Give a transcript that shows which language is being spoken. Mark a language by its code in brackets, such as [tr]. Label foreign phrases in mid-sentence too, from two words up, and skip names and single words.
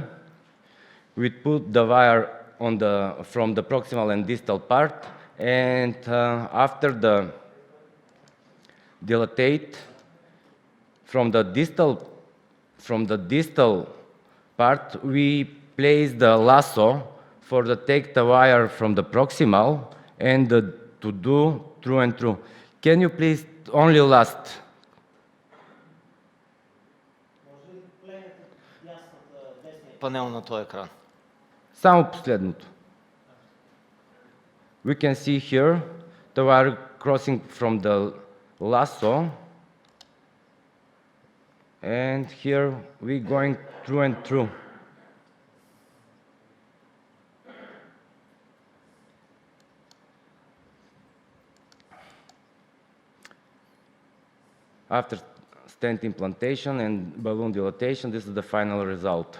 [en] We put the wire on from the proximal and distal part, and after the dilatate from the distal part, we place the lasso for the take the wire from the proximal and to do through and through. Can you please only last? [bg] Панел на този екран. Само последното. [en] We can see here the wire crossing from the lasso, and here we going through and through. After stent implantation and balloon dilatation, this is the final result.